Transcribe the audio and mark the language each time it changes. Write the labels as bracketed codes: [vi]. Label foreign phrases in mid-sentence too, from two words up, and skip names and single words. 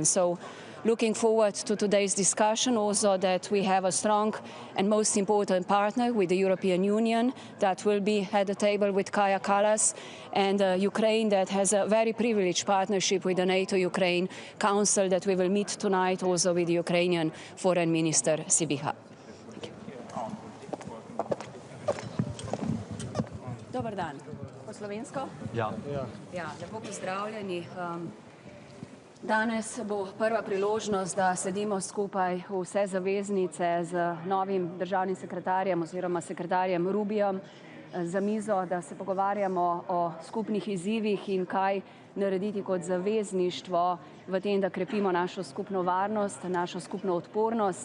[en] So looking forward to today's discussion, also that we have a strong and most important partner with the European Union that will be at the table with Kaja Kallas, and Ukraine that has a very privileged partnership with the NATO-Ukraine Council that we will meet tonight also with the Ukrainian Foreign Minister Sibiha. Thank you. [sl] Dobar dan. Po slovensko? Ja. Ja, lepo pozdravljeni. Danes bo prva priložnost, da sedimo skupaj vse zaveznice z novim državnim sekretarjem oziroma sekretarjem Rubijem za mizo, da se pogovarjamo o skupnih izzivih in kaj narediti kot zavezništvo v tem, da krepimo našo skupno varnost, našo skupno odpornost.